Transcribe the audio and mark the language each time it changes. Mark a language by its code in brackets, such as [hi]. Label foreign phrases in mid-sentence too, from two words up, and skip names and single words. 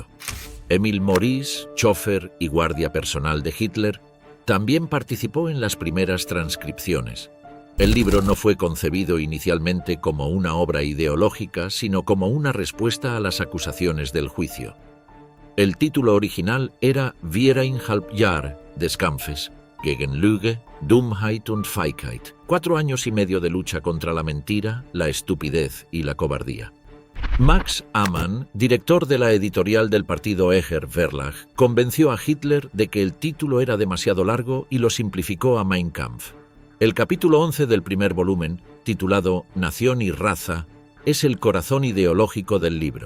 [es] Emil Maurice, chofer y guardia personal de Hitler, también participó en las primeras transcripciones. El libro no fue concebido inicialmente como una obra ideológica, sino como una respuesta a las acusaciones del juicio. El título original era Viereinhalb Jahr des Kampfes gegen Lüge, Dummheit und Feigheit, 4 años y medio de lucha contra la mentira, la estupidez y la cobardía. Max Amann, director de la editorial del partido Eger Verlag, convenció a Hitler de que el título era demasiado largo y lo simplificó a Mein Kampf. El capítulo 11 del primer volumen, titulado Nación y raza, es el corazón ideológico del libro.